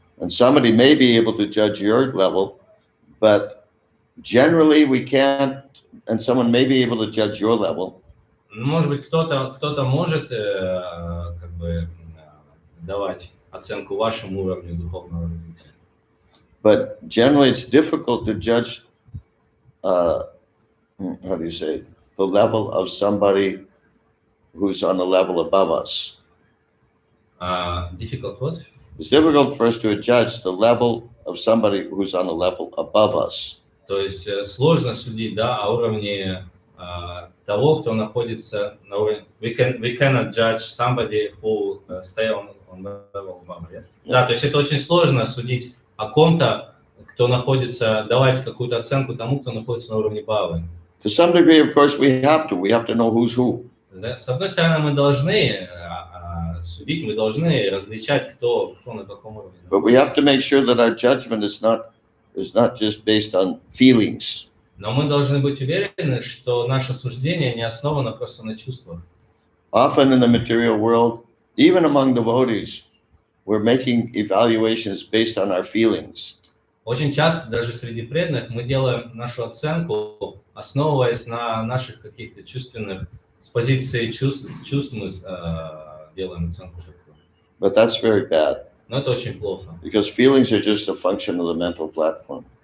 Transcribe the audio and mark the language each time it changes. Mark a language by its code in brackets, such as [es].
[en] And somebody may be able to judge your level, but generally we can't, and someone may be able to judge your level. [ru] Может быть, кто-то может как бы давать оценку вашему уровню духовного развития. [en] But generally it's difficult to judge, how do you say, the level of somebody who's on a level above us. Difficult what? It's difficult for us to judge the level of somebody who's on a level above us. [ru] То есть сложно судить, да, о уровне того, кто находится на уровне. [en] We cannot judge somebody who stay on level above, yes? [ru] Да, то есть это очень сложно судить о ком-то, кто находится, давать какую-то оценку тому, кто находится на уровне бавы. [en] To some degree, of course, we have to know who's who. [ru] С одной стороны, мы должны судить, мы должны различать, кто на каком уровне. [en] But we have to make sure that our judgment is not just based on feelings. [ru] Но мы должны быть уверены, что наше суждение не основано просто на чувствах. [en] Often in the material world, even among devotees, we're making evaluations based on our feelings. [ru] Очень часто, даже среди преданных, мы делаем нашу оценку, основываясь на наших каких-то чувственных, с позиции чувств мы делаем оценку. [en] But that's very bad. [ru] Но это очень плохо. [en] Because feelings are just a function of the mental platform.